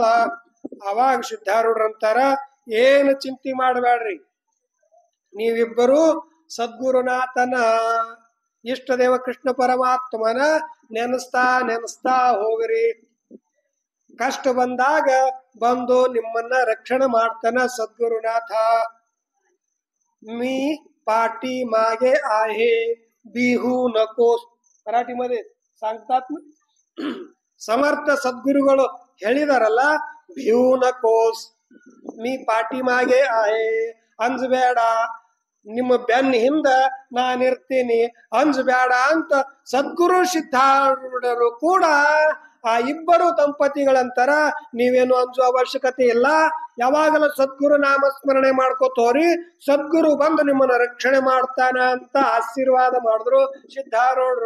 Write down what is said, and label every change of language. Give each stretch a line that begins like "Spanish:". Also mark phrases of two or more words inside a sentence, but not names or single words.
Kannada: ಅವಾಗ ಸಿದ್ಧಾರೂಢರಂತಾರ, ಏನು ಚಿಂತೆ ಮಾಡಬೇಡ್ರಿ, ನೀವಿಬ್ಬರು ಸದ್ಗುರುನಾಥನ ಇಷ್ಟ ದೇವ ಕೃಷ್ಣ ಪರಮಾತ್ಮನ ನೆನೆಸ್ತಾ ನೆನೆಸ್ತಾ ಹೋಗ್ರಿ. ಕಷ್ಟ ಬಂದಾಗ ಬಂದು ನಿಮ್ಮನ್ನ ರಕ್ಷಣೆ ಮಾಡ್ತಾನ ಸದ್ಗುರುನಾಥ.
Marathi: मी पाठी मागे आहे बिहू नकोस, मराठीमध्ये सांगतात ना.
Kannada: ಸಮರ್ಥ ಸದ್ಗುರುಗಳು ಹೇಳಿದಾರಲ್ಲ,
Marathi: भिऊ नकोस, मी पाठी मागे आहे,
Kannada: ಅಂಜಬೇಡ, ನಿಮ್ಮ ಬೆನ್ನ ಹಿಂದ ನಾನಿರ್ತೀನಿ, ಅಂಜಬೇಡ ಅಂತ ಸದ್ಗುರು ಸಿದ್ಧಾರೂಢರು ಕೂಡ ಆ ಇಬ್ಬರು ದಂಪತಿಗಳಂತರ, ನೀವೇನು ಅಂಜೋ ಅವಶ್ಯಕತೆ ಇಲ್ಲ, ಯಾವಾಗಲೂ ಸದ್ಗುರು ನಾಮಸ್ಮರಣೆ ಮಾಡ್ಕೋತೋರಿ, ಸದ್ಗುರು ಬಂದು ನಿಮ್ಮನ್ನ ರಕ್ಷಣೆ ಮಾಡ್ತಾನ ಅಂತ ಆಶೀರ್ವಾದ ಮಾಡಿದ್ರು ಸಿದ್ಧಾರೂಢರು.